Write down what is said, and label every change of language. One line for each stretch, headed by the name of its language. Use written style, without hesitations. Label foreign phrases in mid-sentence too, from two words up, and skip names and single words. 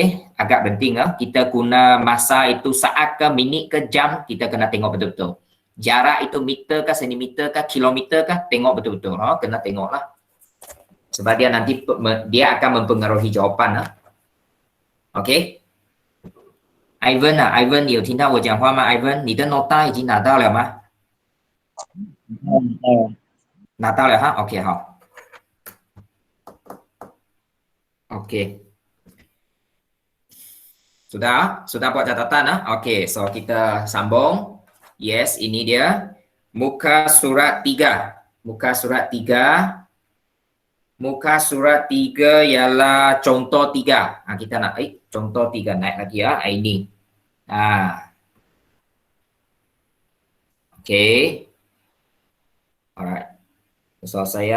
Malay: Agak penting kita guna masa itu saat ke minit ke jam. Kita kena tengok betul-betul. Jarak itu meter ke sentimeter ke kilometer ke. Tengok betul-betul. Kena tengok lah. Sebab dia nanti dia akan mempengaruhi jawapan. Okay. Ivan
Chinese: 有听到我讲话吗 Ivan 你的 nota 已经拿到了吗拿到了OK 好
Malay: OK sudah buat catatan OK so kita sambung yes ini dia muka surat 3 muka surat 3 ialah contoh 3 kita nak contoh 3 naik lagi ini okay alright so saya